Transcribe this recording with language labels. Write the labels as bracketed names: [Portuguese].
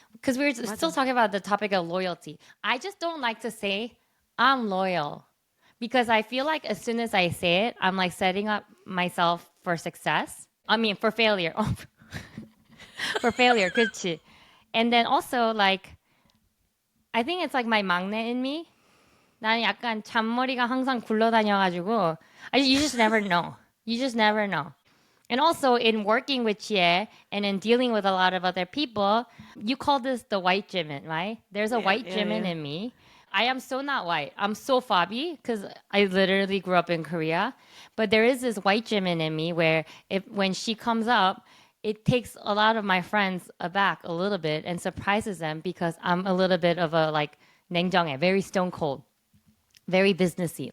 [English] Because we're still talking about the topic of loyalty. I just don't like to say, I'm loyal. Because I feel like as soon as I say it, I'm like setting up myself for success. I mean, for failure. For failure, [Korean] 그치? [English] And then also like, I think it's like my 막내 in me. [Korean] 나는 약간 잔머리가 항상 굴러다녀가지고, [English] you just never know. You just never know. And also in working with Jihye and in dealing with a lot of other people, you call this the white Jimin, right? There's a white Jimin in me. I am so not white. I'm so Fabi because I literally grew up in Korea. But there is this white Jimin in me where when she comes up, it takes a lot of my friends aback a little bit and surprises them because I'm a little bit of a like [Korean] 냉정해, [English] very stone cold, very businessy.